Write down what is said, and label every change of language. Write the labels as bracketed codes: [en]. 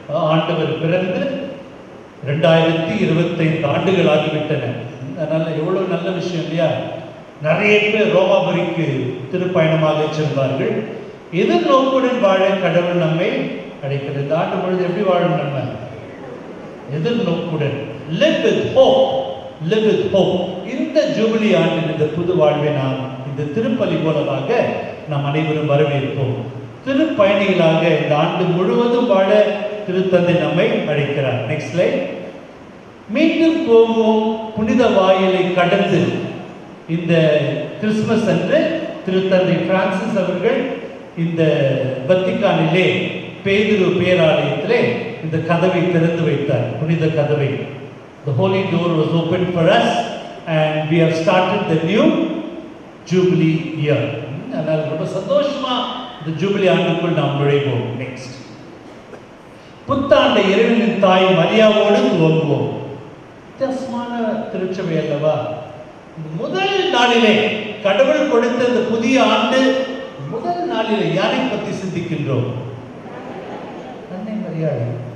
[ta] ஆண்டவர் பிறந்து 2025 ஆண்டுகள் ஆகிவிட்டன. அதனால எவ்வளவு நல்ல விஷயம் இல்லையா? நிறைய பேர் ரோமாபுரிக்கு திருப்பயணமாக செல்வார்கள். எதிர்நோக்குடன் வாழ கடவுள் நம்மை அழைக்கிறது. இந்த ஆண்டு பொழுது எப்படி வாழணும்? நம்ம எதிர்நோக்குடன், [en] live with hope, live with hope. [ta] இந்த ஜூபிலி ஆண்டின் இந்த புது வாழ்வை நாம் இந்த திருப்பலி மூலமாக நாம் அனைவரும் வரவேற்போம். திருப்பயணிகளாக இந்த ஆண்டு முழுவதும் வாழ திருத்தந்தை நம்மை அழைக்கிறார். [en] Next slide. [ta] மீண்டும் போவோம் புனித வாயிலை கடந்து. இந்த கிறிஸ்துமஸ் அன்று திருத்தந்தை பிரான்சிஸ் அவர்கள் இந்த வத்திக்கானிலே பேதுரு பேராலயத்திலே இந்த கதவை திறந்து வைத்தார், புனித கதவை. [en] The holy door was opened for us and we have started the new jubilee year. [ta] அதனால ரொம்ப சந்தோஷமா இந்த ஜூபிலி ஆண்டுக்குள் நாம் நுழைவோம். நெக்ஸ்ட். புத்தாண்டை இறைவனின் தாய் மரியாவோடு துவங்குவோம். வித்தியாசமான திருச்சபை அல்லவா? முதல் நாளிலே கடவுள் கொடுத்த இந்த புதிய ஆண்டு முதல் நாளிலே யாரை பற்றி சிந்திக்கின்றோம்? அன்னை மரியாதை.